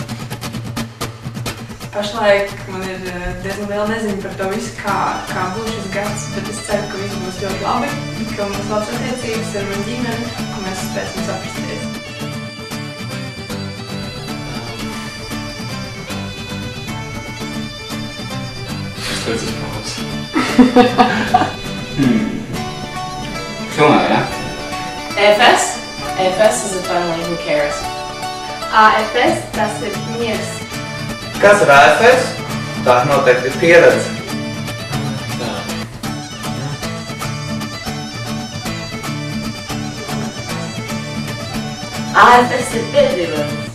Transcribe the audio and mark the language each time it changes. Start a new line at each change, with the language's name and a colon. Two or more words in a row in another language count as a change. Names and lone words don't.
Latvian: Pašlaik man ir diezgan liela neziņa par to visu, kā būs šis gads, bet es ceru, ka viss būs ļoti labi, ka mums labs attiecības ar manu ģimeni, ka mēs spēsim saprasties. Es pēc pauzes. Filmē, ja? AFS?
English: AFS is a family who cares.
Latvian: AFS tas ir miers. Kas ir AFS? Tā noteikti ir pieredze. AFS ir piedzīvojums.